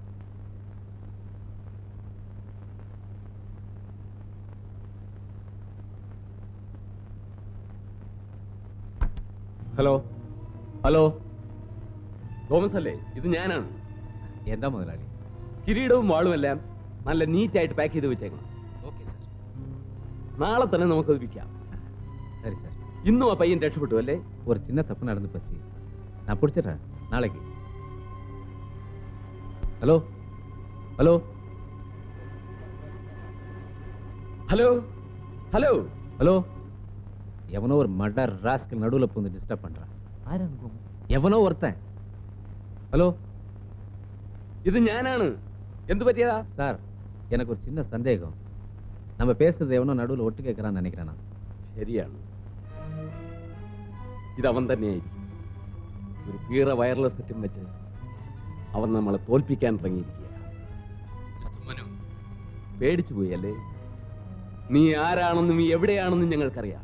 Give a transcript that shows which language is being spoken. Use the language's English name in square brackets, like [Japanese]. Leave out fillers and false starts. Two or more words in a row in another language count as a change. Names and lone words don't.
[English] hello hello, [Malayalam] തോമസ് അല്ലേ? ഇത് ഞാനാണ്. എന്താ മുതലാളി? കിരീടവും വാളും എല്ലാം നല്ല നീറ്റായിട്ട് പാക്ക് ചെയ്ത് വെച്ചേക്കണം. [English] okay sir. [Malayalam] നാളെ തന്നെ നമുക്കത് വിൽക്കാം. [Tamil] சரி சார். [Malayalam] இன்னும் ആ പയ്യൻ രക്ഷപ്പെട്ടു അല്ലേ? [Tamil] ஒரு சின்ன தப்பு நடந்து போச்சு, நான் பிடிச்சிடுறேன் நாளைக்கு. [English] hello hello hello hello [Tamil] ஹலோ, எவனோ ஒரு [English] murder rascal [Tamil] நடுவுல புந்து டிஸ்டர்ப் பண்றான். எவனோ ஒருத்தன். ஹலோ, [Malayalam] ഇത് ഞാനാണ്. എന്ത് പറ്റിയതാ? [Tamil] சார், எனக்கு ஒரு சின்ன சந்தேகம். நம்ம பேசுறது எவனோ நடுவில் ஒட்டு கேட்கறான்னு நினைக்கிறேன் நான். [Malayalam] ശരിയാണ്. ഇത് അവൻ തന്നെയായിരിക്കും. ഒരു കീറ വയർലെസ് സെറ്റും വെച്ച് അവൻ നമ്മളെ തോൽപ്പിക്കാൻ ഇറങ്ങിയിരിക്കുക. മനു പേടിച്ചു പോയി അല്ലേ? നീ ആരാണെന്നും നീ എവിടെയാണെന്നും ഞങ്ങൾക്കറിയാം.